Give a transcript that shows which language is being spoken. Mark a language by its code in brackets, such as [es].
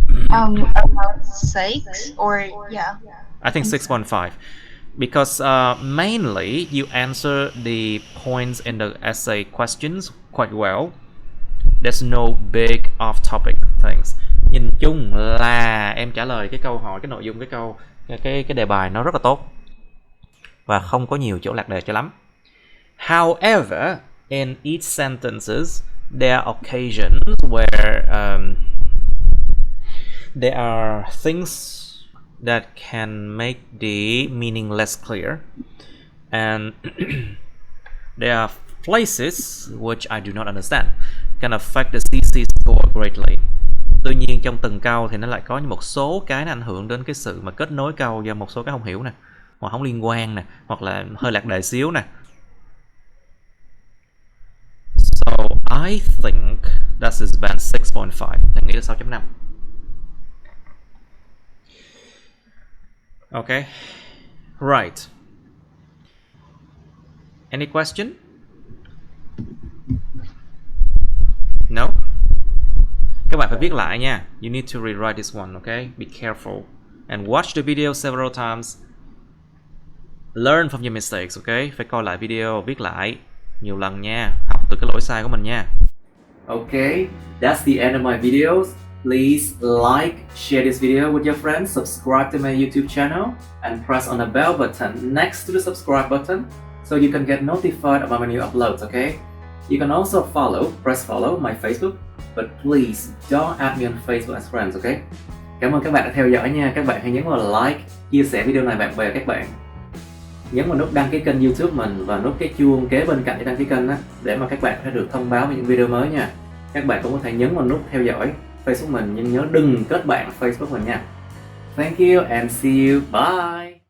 [en] About 6 or yeah. I think 6.5, because mainly you answer the points in the essay questions quite well. There's no big off-topic things. [vi] Nhìn chung là em trả lời cái câu hỏi, cái nội dung cái đề bài nó rất là tốt và không có nhiều chỗ lạc đề cho lắm. [en] However, in each sentences there are occasions where there are things that can make the meaning less clear, and there are places which I do not understand can affect the CC score greatly. [vi] Tuy nhiên trong từng câu thì nó lại có một số cái nó ảnh hưởng đến cái sự mà kết nối câu do một số cái không hiểu nè, hoặc không liên quan nè, hoặc là hơi lạc đề xíu nè. [en] So I think that is band 6.5. [vi] Mình nghĩ là 6.5. [en] Okay. Right. Any question? No? [vi] Các bạn phải viết lại nha. [en] You need to rewrite this one, okay? Be careful. And watch the video several times. Learn from your mistakes, okay? [vi] Phải coi lại video, viết lại nhiều lần nha. Học từ cái lỗi sai của mình nha. [en] Okay, that's the end of my videos. Please like, share this video with your friends, subscribe to my YouTube channel, and press on the bell button next to the subscribe button so you can get notified about my new uploads, okay? You can also press follow my Facebook, but please don't add me on Facebook as friends, okay? [vi] Cảm ơn các bạn đã theo dõi nha. Các bạn hãy nhấn vào like, chia sẻ video này bạn bè các bạn. Nhấn vào nút đăng ký kênh YouTube mình và nút cái chuông kế bên cạnh để đăng ký kênh để mà các bạn sẽ được thông báo về những video mới nha. Các bạn cũng có thể nhấn vào nút theo dõi Facebook mình, nhưng nhớ đừng kết bạn Facebook mình nha. [en] Thank you and see you. Bye.